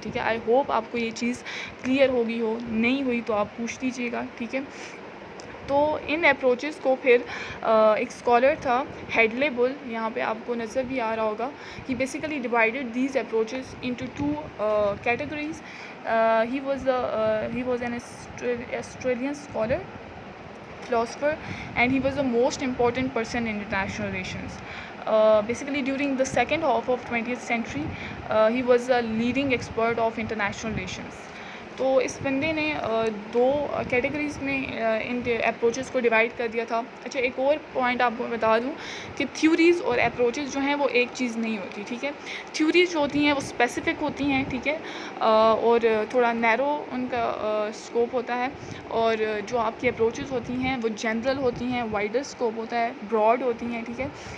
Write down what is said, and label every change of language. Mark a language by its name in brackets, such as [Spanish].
[Urdu] ٹھیک ہے, I hope آپ کو یہ چیز کلیئر ہوگی ہو, نہیں ہوئی تو آپ پوچھ لیجیے گا, ٹھیک ہے. تو ان اپروچز کو پھر ایک اسکالر تھا ہیڈلے بل, یہاں پہ آپ کو نظر بھی آ رہا ہوگا, ہی basically divided these approaches into two categories. [English] He was an Australian scholar, philosopher, and he was the most important person in international relations. Basically during the second half of 20th century, he was a leading expert of international relations. [Urdu] تو اس بندے نے دو categories میں ان approaches کو divide کر دیا تھا. اچھا, ایک اور پوائنٹ آپ کو بتا دوں کہ تھیوریز اور اپروچز جو ہیں وہ ایک چیز نہیں ہوتی, ٹھیک ہے. تھیوریز جو ہوتی ہیں وہ اسپیسیفک ہوتی ہیں, ٹھیک ہے, اور تھوڑا نیرو ان کا اسکوپ ہوتا ہے, اور جو آپ کی اپروچز ہوتی ہیں وہ جنرل ہوتی ہیں, وائڈر اسکوپ ہوتا ہے, براڈ ہوتی ہیں, ٹھیک ہے.